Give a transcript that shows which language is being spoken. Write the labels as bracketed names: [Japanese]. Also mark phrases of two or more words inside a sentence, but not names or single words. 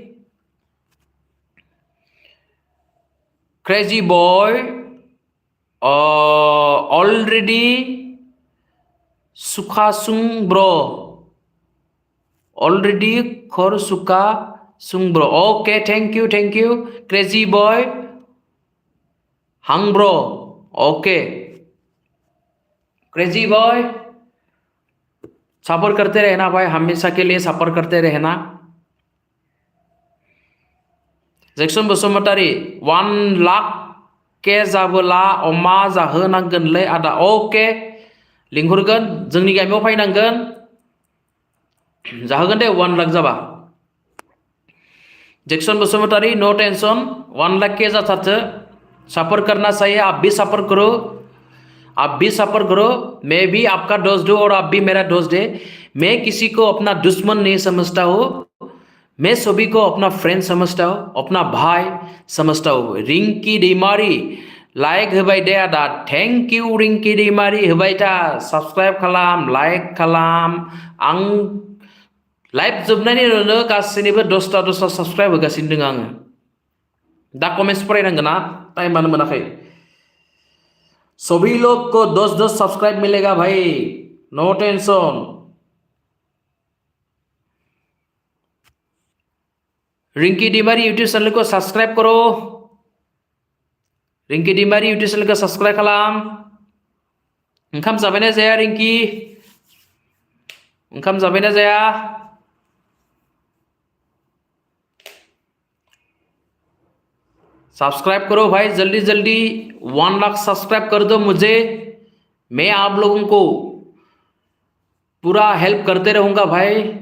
[English] crazy boy already [Bodo] सुखासुं ब्रो, ऑलरेडी खर सुखा सुं ब्रो। [English] OK thank you crazy boy hang bro. [Hindi] ओके क्रेजी बॉय, सपोर्ट करते रहना भाई, हमेशा के लिए सपोर्ट करते रहना। [Bodo] जेक्सन बसुमतारी 1 लाख के जाबोला अमा जाहोनांगोनलै आदा। ओके लिंहरगोन, जोंनि गामियाव फैनांगोन, जाहोगोन दे 1 लाख जाबा। [Hindi] जेक्सन बसुमतारी [English] no tension, [Hindi] 1 लाख के जाथारथो, सपोर्ट करना चाहिए, आप भी सपोर्ट करो, आप भी सपोर्ट करो। मैं भी आपका दोस्त हूँ और आप भी मेरा दोस्त है। मैं किसी को अपना दुश्मन नहीं समझता हूँ, मैं सभी को अपना फ्रेंड समझता हूँ, अपना भाई समझता हूँ। [Bodo] रिंकी दैमारि लाइक होबाय दे आदा, [English] thank you [Bodo] रिंकी दैमारि, होबाय था, सब्सक्राइब खालाम, लाइक खालाम। आं लाइभ जोबनायनि उनावनो गासैनिबो 10 सब्सक्राइब होगासिनो दङ आङो। दा कमेन्ट्स फरायनांगोन ना, टाइमानो मोनाखै। [Hindi] सभी लोग को 10 सब्सक्राइब मिलेगा भाई, [English] no tension. [Hindi] रिंकी दैमारि यूट्यूब चैनल को सब्सक्राइब करो, रिंकी दैमारि यूट्यूब चैनल को सब्सक्राइब खालाम। [Bodo] ओंखाम जाबायना जाया रिंकी? ओंखाम जाबायना जाया? [Hindi] सब्सक्राइब करो भाई, जल्दी 1 लाख सब्सक्राइब कर दो मुझे। मैं आप लोगों को पूरा हेल्प करते रहूंगा भाई।